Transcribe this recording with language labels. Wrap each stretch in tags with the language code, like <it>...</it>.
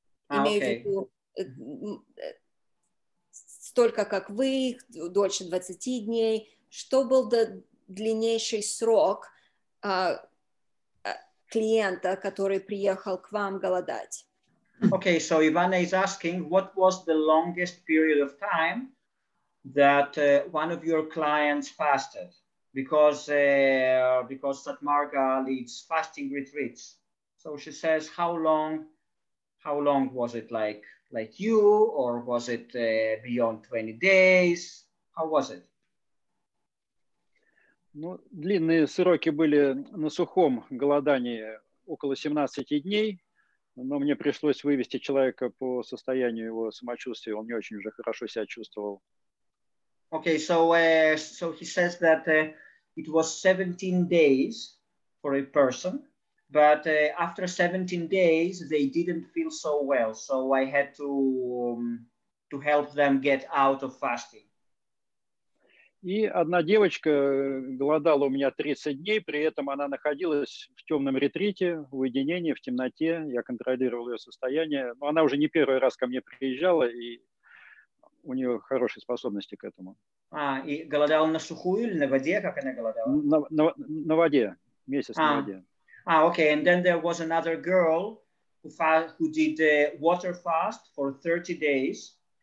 <ru>Имею в виду столько, как вы, дольше 20 дней. Что был длиннейший срок клиента, который приехал к вам голодать?</ru> <en>Okay, so Ivana is asking, what was the longest period of time that one of your clients fasted? Because Satmarga leads fasting retreats. So she says, how long was it, like you, or was it beyond 20 days? How was it?</en> <ru>Ну, длинные сроки были на сухом голодании около 17 дней. Но мне пришлось вывести человека по состоянию его самочувствия. Он не очень уже хорошо себя чувствовал.</ru> <en>Okay, so he says that it was 17 days for a person, but after 17 days they didn't feel so well, so I had to help them get out of fasting.</en> <ru>И одна девочка голодала у меня 30 дней, при этом она находилась в темном ретрите, в уединении, в темноте. Я контролировал ее состояние. Но она уже не первый раз ко мне приезжала, и у нее хорошие способности к этому. И голодала на сухую или на воде? Как она голодала? На воде. Месяц на воде.</ru> <en>Okay. And then there was another girl who did a water fast for 30 days.</en>